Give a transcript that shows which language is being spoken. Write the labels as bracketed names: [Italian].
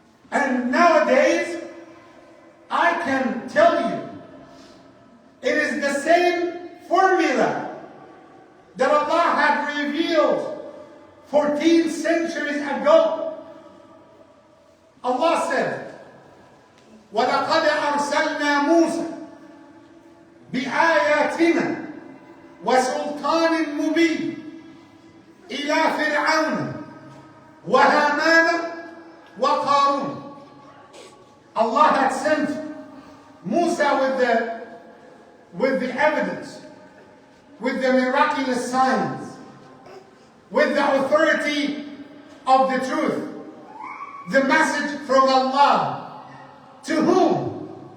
[English] And nowadays, I can tell you, it is the same formula that Allah had revealed 14 centuries ago. Allah said, [Arabic] وَلَقَدْ أَرْسَلْنَا مُوسَى بِآيَاتِنَا وَسُلْطَانٍ مُبِينٍ إِلَى فِرْعَوْنَ وَهَامَانَ وقارون. [English] Allah had sent Musa with the evidence, with the miraculous signs, with the authority of the truth, the message from Allah. To whom?